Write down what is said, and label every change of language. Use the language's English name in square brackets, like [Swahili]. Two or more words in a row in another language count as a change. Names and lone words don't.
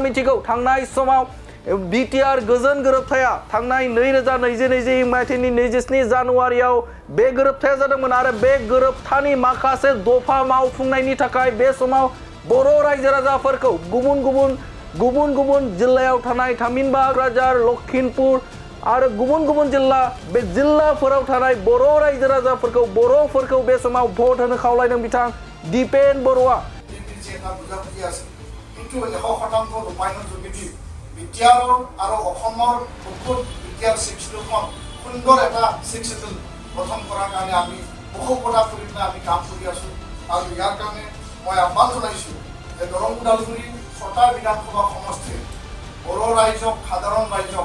[Bodo] मिथिगौ थांनाय समाव बिटिआर गोजोन गोरोबथाया थांनाय 2020 मायथाइनि 27 जानुवारियाव बे गोरोबथाया जादोंमोन आरो बे गोरोबथानि माखासे दफा मावफुंनायनि थाखाय बे समाव बर' रायजो राजाफोरखौ गुबुन गुबुन जिल्लायाव थानाय थामहिनबा क'क्राझार लखिमपुर आरो गुबुन गुबुन जिल्ला बे जिल्लाफोराव थानाय बर' रायजो राजाफोरखौ बर'फोरखौ बे समाव भट होनो खावलायदों बिथां दिपेन बर'आ [Assamese] বিটিআৰৰ আৰু অসমৰ বহুত বিটিআৰ শিক্ষিতখন সুন্দৰ এটা শিক্ষিত গঠন কৰাৰ কাৰণে আমি বহু কথা কৰি আমি কাম কৰি আছো আৰু ইয়াৰ কাৰণে মই আহ্বান জনাইছো যে দৰং ওদালগুৰি ৬টা বিধানসভা সমষ্টিৰ বড়ো ৰাইজক সাধাৰণ ৰাইজক